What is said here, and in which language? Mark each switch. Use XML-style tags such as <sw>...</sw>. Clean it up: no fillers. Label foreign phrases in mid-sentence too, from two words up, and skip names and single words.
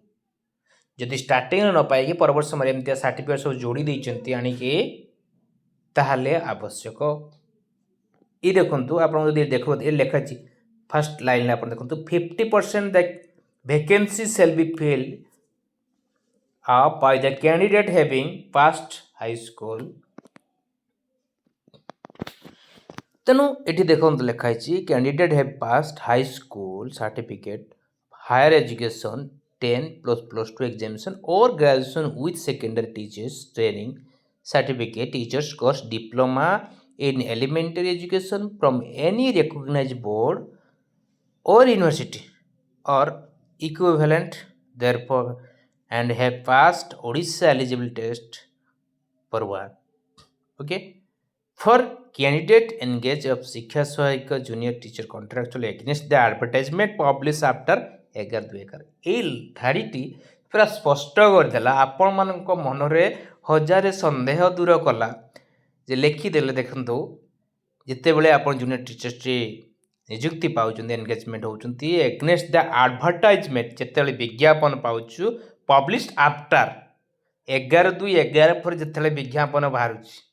<or>ଯଦି ଷ୍ଟାର୍ଟିଂରେ ନ ପାଇକି ପରବର୍ତ୍ତୀ ସମୟରେ ଏମିତିଆ ସାର୍ଟିଫିକେଟ୍ ସବୁ ଯୋଡ଼ି ଦେଇଛନ୍ତି ଆଣିକି, ତାହେଲେ ଆବଶ୍ୟକ। ଇ ଦେଖନ୍ତୁ, ଆପଣ ଯଦି ଦେଖନ୍ତୁ ଏ ଲେଖାଛି</or> <en>first line</en> <or>ଆପଣ ଦେଖନ୍ତୁ</or> <en>50% the vacancy shall be filled up by the candidate having passed high school।</en> <or>ତେଣୁ ଏଠି ଦେଖନ୍ତୁ ଲେଖା ହେଇଛି</or> <en>candidate have passed high school certificate, higher education 10 + +2 ଏକ୍ଜାମିନେସନ୍ or graduation with secondary teachers training certificate, teachers course, diploma in elementary education from any recognized board or university or equivalent therefore and have passed Odisha eligibility test for one. Okay, for candidate engaged of Shiksha Sahayika junior teacher contractual against the advertisement published after 11/2/11।</en> <or>ଏଇ ଧାଡ଼ିଟି ପୁରା ସ୍ପଷ୍ଟ କରିଦେଲା, ଆପଣମାନଙ୍କ ମନରେ ହଜାରେ ସନ୍ଦେହ ଦୂର କଲା। ଯେ ଲେଖିଦେଲେ ଦେଖନ୍ତୁ, ଯେତେବେଳେ ଆପଣ</or> <en>junior teachers</en> <or>ନିଯୁକ୍ତି ପାଉଛନ୍ତି, ଏନଗେଜମେଣ୍ଟ ହେଉଛନ୍ତି,</or> <en>against the advertisement,</en> <or>ଯେତେବେଳେ ବିଜ୍ଞାପନ ପାଉଛୁ</or> <en>published after</en> <or>11/2/11 ପରେ ଯେତେବେଳେ ବିଜ୍ଞାପନ ବାହାରୁଛି।</or>